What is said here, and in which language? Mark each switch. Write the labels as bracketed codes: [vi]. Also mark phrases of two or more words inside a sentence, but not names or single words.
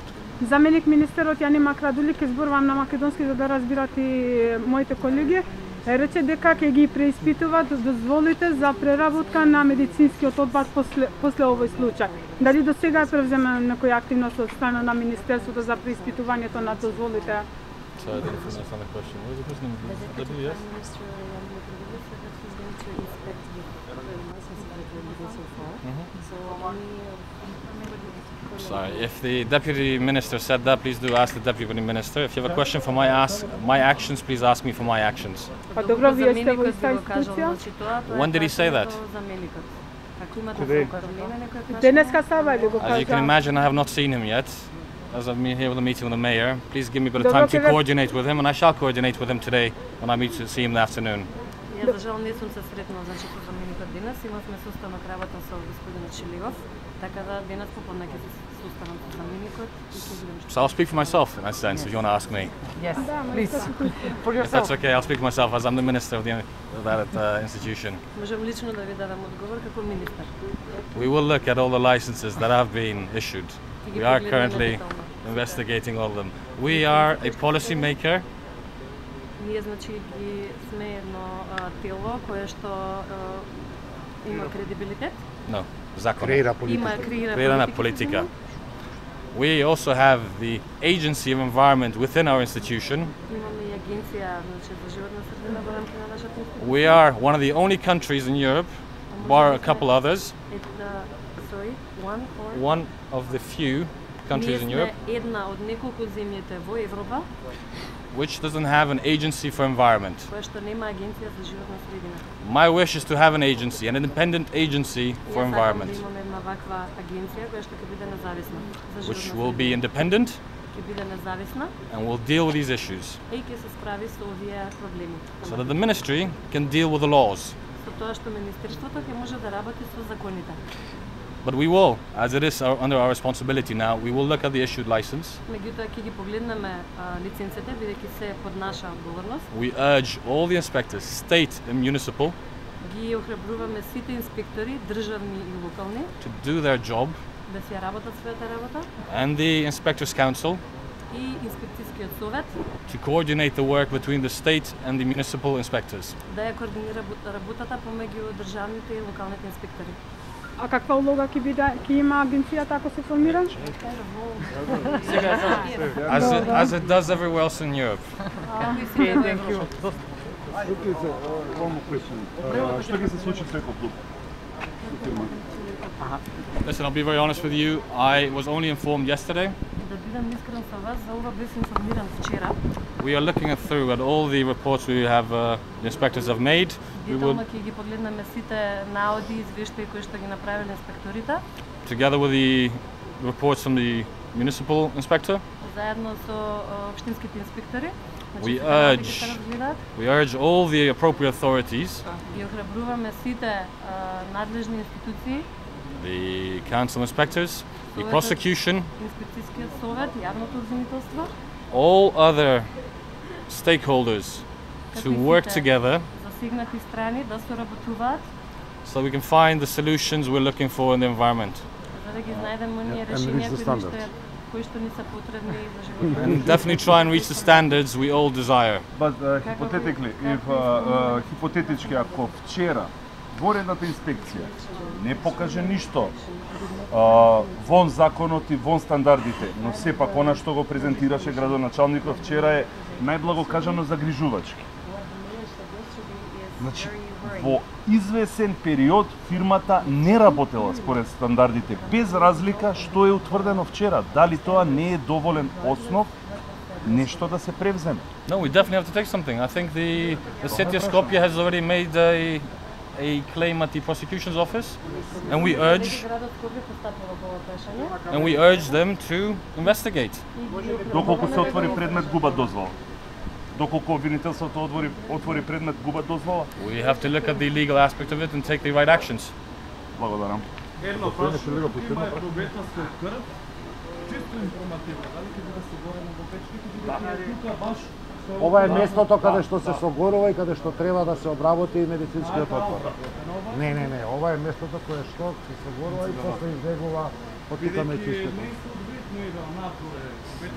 [mk] Заменик министерот Јани Макрадули, ке зборувам на македонски за да разбират и моите колеги, рече дека ќе ги преиспитуваат дозволите за преработка на медицинскиот отпад после овој случај. Дали до сега е превземена некоја активност од страна на министерството за преиспитувањето на дозволите? [en] So I didn't understand the question. What was the question? WS? Sorry, if the deputy minister said that, please do ask the deputy minister. If you have a question for my actions, please ask me for my actions. [mk] Па добро, вие сте во иста институција? [en] When did he say that? [mk] Денеска става или го [en] As you can [mk] кажа? [en] imagine, I have not seen him yet. As I'm here with a meeting with the mayor, please give me a bit of time to coordinate with him, and I shall coordinate with him today when I meet to see him in the afternoon. [mk] Јас за жал не сум се сретнала значи со заменикот денес, имавме состанок работа со господинот Шилигов, така да денес поподне ќе се состанам со заменикот и ќе видам што. [en] So I'll speak for myself in that sense, if you want to ask me. Yes, please. For If yourself. that's okay, I'll speak for myself as I'm the minister of that institution. [mk] Можам лично да ви дадам одговор како министер. [en] We will look at all the licenses that have been issued. We are currently investigating all of them. We are a policy maker. [mk] Ние значи ги сме едно тело кое што има кредибилитет. No, закон. Креира на политика. [en] We also have the Agency of Environment within our institution. [mk] Имаме и агенција значи за животна средина во рамките на нашата институција. [en] We are one of the only countries in Europe, bar a couple others. One of the few countries in Europe [mk] една од неколку земјите во Европа [en] which doesn't have an agency for environment. [mk] која што нема агенција за животна средина. [en] My wish is to have an agency, an independent agency for environment, [mk] Имаме една ваква агенција која што ќе биде независна за животна [en] which [mk] средина. [en] will be independent [mk] Ќе биде независна [en] and will deal with these issues, [mk] и ќе се справи со овие проблеми. [en] so that the ministry can deal with the laws. [mk] Со тоа што министерството ќе може да работи со законите. [en] But we will, as it is under our responsibility now, we will look at the issued license. [mk] Меѓутоа ќе ги погледнеме лиценците бидејќи се под наша одговорност. [en] We urge all the inspectors, state and municipal, [mk] Ги охрабруваме сите инспектори, државни и локални, [en] to do their job, [mk] да си ја работат својата работа, [en] and the Inspectors Council [mk] и инспекцијскиот совет [en] to coordinate the work between the state and the municipal inspectors. [mk] да ја координира работата помеѓу државните и локалните инспектори. А каква улога ќе има агенцијата ако се формира? [en] As it does everywhere else in Europe. [mk] Што ќе се случи со Екоклуб? [en] Listen, I'll be very honest with you. I was only informed yesterday. [mk] Да бидам искрен со вас, за ова бев информиран вчера. [en] We are looking through at all the reports we have, the inspectors have made. [mk] Детално ќе ги погледнеме сите наоди и извештаи кои што ги направиле инспекторите. [en] Together with the reports from the municipal inspector. [mk] Заедно со општинските инспектори. [en] We urge all the appropriate authorities, [mk] ги охрабруваме сите надлежни институции, [en] the council inspectors, the prosecution, [mk] инспекцијскиот совет, јавното обвинителство, [en] all other stakeholders to work together [mk] засегнати страни да соработуваат, [en] so we can find the solutions we're looking for in the environment. [mk] за да ги знајдеме оние решенија кои што ни се потребни за животот. [en] And definitely try and reach the standards we all desire. But hypothetically, if [mk] hypothetički ако вчера воредната инспекција не покаже ништо вон законот и вон стандардите, но сепак она што го презентираше градоначалникот вчера е најблаго кажано загрижувачки. Значи, во извесен период фирмата не работела според стандардите, без разлика што е утврдено вчера. Дали тоа не е доволен основ нешто да се превземе? [en] No, we definitely have to take something. I think the city of Skopje has already made a a claim at the prosecution's office, and we urge them to investigate. [mk] Доколку се отвори предмет, губат дозвола. Доколку обвинителството отвори предмет, губат дозвола. [en] We have to look at the legal aspect of it and take the right actions. [mk] Благодарам. Едно прашање, има доветност од крв, чисто информативно, дали ќе биде согорено во печките, бидејќи тука баш Ова е местото каде што се согорува и каде што треба да се обработи и медицинскиот отпад. Не, ова е местото кое што се согорува и после избегува од тука медицинскиот отпад.